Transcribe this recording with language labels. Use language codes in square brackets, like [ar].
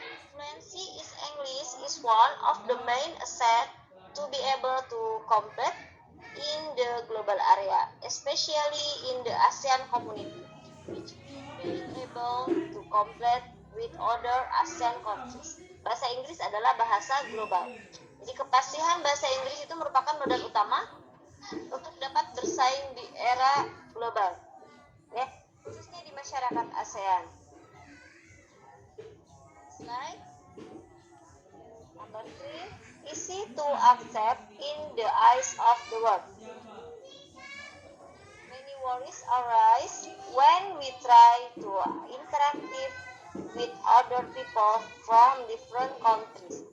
[en] Fluency in English is one of the main assets to be able to compete in the global area, especially in the ASEAN community, which being able to compete with other ASEAN countries. [id] Bahasa Inggris adalah bahasa global. Jadi kepastian bahasa Inggris itu merupakan modal utama untuk dapat bersaing di era global, ya, khususnya di masyarakat ASEAN. [en] Slide number 3, easy to accept in the eyes of the world. Many worries arise when we try to interactive with other people from different countries.